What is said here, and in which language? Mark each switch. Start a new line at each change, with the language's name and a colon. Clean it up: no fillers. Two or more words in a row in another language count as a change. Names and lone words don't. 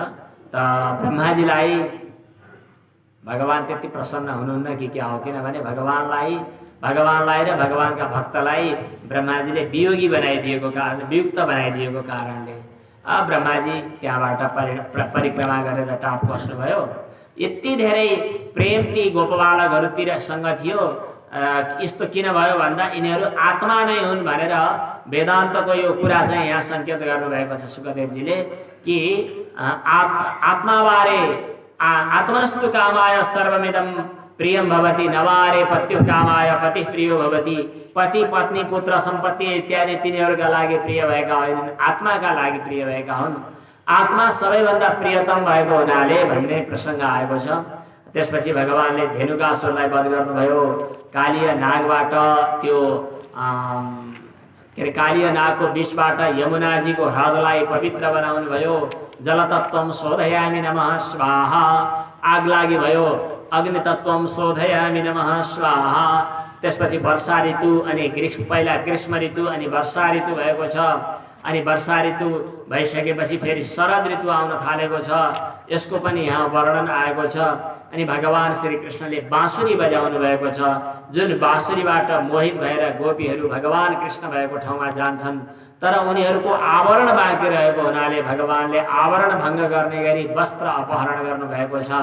Nepali: त ब्रह्माजीलाई भगवान त्यति प्रसन्न हुनुहुन्न कि क्या हो, किनभने भगवानलाई र भगवानका भक्तलाई ब्रह्माजीले वियोगी बनाइदिएको कारण, वियुक्त बनाइदिएको कारणले ब्रह्माजी त्यहाँबाट परिक्रमा गरेर टाप बस्नुभयो। यति धेरै प्रेम ती गोपबालकहरूतिरसँग थियो। यस्तो किन भयो भन्दा यिनीहरू आत्मा नै हुन् भनेर वेदान्तको यो कुरा चाहिँ यहाँ सङ्केत गर्नुभएको छ सुखदेवजीले कि आत्माबारे
Sanskrit: आत्मनस्तु कामाय सर्वमिदं प्रियं भवति नवारे पत्यु कामाय पति प्रियो भवति।
Nepali: पति पत्नी पुत्र सम्पत्ति इत्यादि तिनीहरूका लागि प्रिय भएका होइनन्, आत्माका लागि प्रिय भएका हुन्। आत्मा सबैभन्दा प्रियतम भएको हुनाले भन्ने प्रसङ्ग आएको छ। त्यसपछि भगवानले धेनुकासुरलाई वध गर्नुभयो। कालीय नागबाट त्यो के अरे कालीय नागको विषबाट यमुनाजीको हृदयलाई पवित्र बनाउनु भयो।
Sanskrit: जलतत्वं शोधयामि नमः स्वाहा,
Nepali: आग लागि भयो।
Sanskrit: अग्नितत्वं शोधयामि नमः स्वाहा।
Nepali: त्यसपछि वर्षा ऋतु अनि पहिला ग्रीष्म ऋतु अनि वर्षा ऋतु भएको छ। अनि वर्षा ऋतु भइसकेपछि फेरि शरद ऋतु आउन थालेको छ। यसको पनि यहाँ वर्णन आएको छ। अनि भगवान श्री कृष्णले बाँसुरी बजाउनु भएको छ। जुन बाँसुरीबाट मोहित भएर गोपीहरू भगवान कृष्ण भएको ठाउँमा जान्छन्, तर उनीहरूको आवरण बाँकी रहेको हुनाले भगवानले आवरण भङ्ग गर्ने गरी वस्त्र अपहरण गर्नुभएको छ।